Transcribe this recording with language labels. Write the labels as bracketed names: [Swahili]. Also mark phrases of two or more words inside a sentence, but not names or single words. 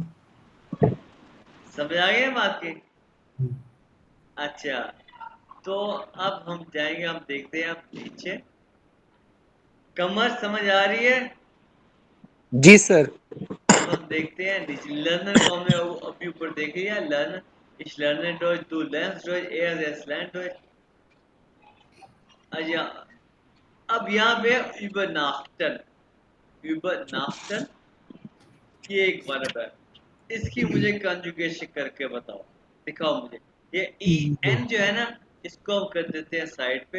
[Hindi] समझ आ गया बात की। अच्छा, तो अब हम जाएंगे, हम देखते हैं अब पीछे। कमर समझ आ रही है। जी सर। अब हम देखते हैं लर्नर को हमने अभी ऊपर देख लिया, लर्न, [German] ich lerne Deutsch, du lernst Deutsch, er lernt Deutsch। [Hindi] अच्छा, अब यहाँ पे [German] übernachten, übernachten, [Hindi] ये एक वर्ब है, इसकी मुझे कंजुगेशन करके बताओ, दिखाओ मुझे। ये ई एन जो है ना, इसको हम कर देते हैं साइड पे।